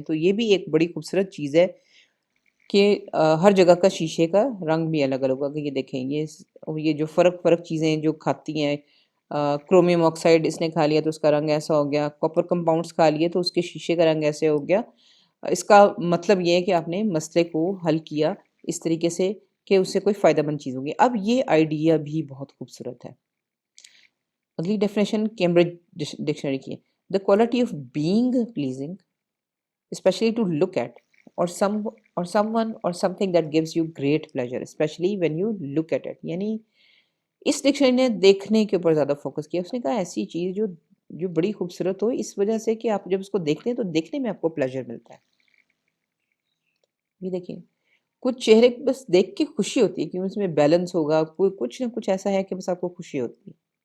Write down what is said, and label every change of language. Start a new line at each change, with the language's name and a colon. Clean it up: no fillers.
Urdu: تو یہ بھی ایک بڑی خوبصورت چیز ہے کہ ہر جگہ کا شیشے کا رنگ بھی الگ الگ ہوگا. کہ یہ دیکھیں یہ جو فرق چیزیں جو کھاتی ہیں، کرومیم آکسائڈ اس نے کھا لیا تو اس کا رنگ ایسا ہو گیا، کاپر کمپاؤنڈز کھا لیے تو اس کے شیشے کا رنگ ایسے ہو گیا. اس کا مطلب یہ ہے کہ آپ نے مسئلے کو حل کیا اس طریقے سے کہ اس سے کوئی فائدہ مند چیز ہوگی. اب یہ آئیڈیا بھی بہت خوبصورت ہے. اگلی ڈیفینیشن کیمبرج ڈکشنری کی ہے.
English: The quality of being pleasing especially to look at or someone or something that gives you great pleasure especially when you look at it.
Urdu: یعنی اس ڈکشنری نے دیکھنے کے اوپر زیادہ فوکس کیا. اس نے کہا ایسی چیز جو بڑی خوبصورت ہو اس وجہ سے کہ آپ جب اس کو دیکھتے ہیں تو دیکھنے میں آپ کو پلیجر ملتا ہے. یہ دیکھیں کچھ چہرے بس دیکھ کے خوشی ہوتی ہے کیونکہ اس میں بیلنس ہوگا، کوئی کچھ نہ کچھ ایسا ہے کہ بس آپ کو خوشی ہوتی ہے.